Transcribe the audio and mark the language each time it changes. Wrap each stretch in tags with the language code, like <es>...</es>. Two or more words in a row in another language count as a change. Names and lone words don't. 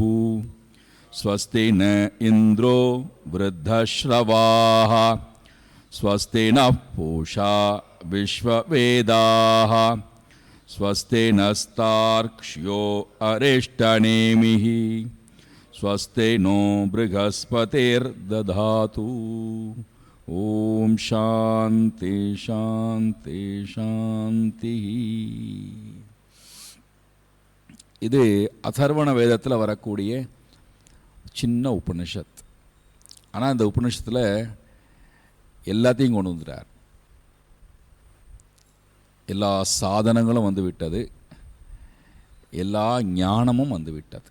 <sa>स्वस्ति न इंद्रो वृद्धश्रवाः स्वस्ति नः पूषा विश्ववेदाः स्वस्ति नस्तार्क्ष्यो अरिष्टनेमिः स्वस्ति नो बृहस्पतिर्दधातु। ओम शांति शांति शांति.</sa> <ta>இது அதர்வண வேதத்தில் வரக்கூடிய சின்ன உபனிஷத். ஆனால் இந்த உபனிஷத்தில் எல்லாத்தையும் கொண்டு வந்துட்டார். எல்லா சாதனங்களும் வந்து விட்டது, எல்லா ஞானமும் வந்து விட்டது.</ta>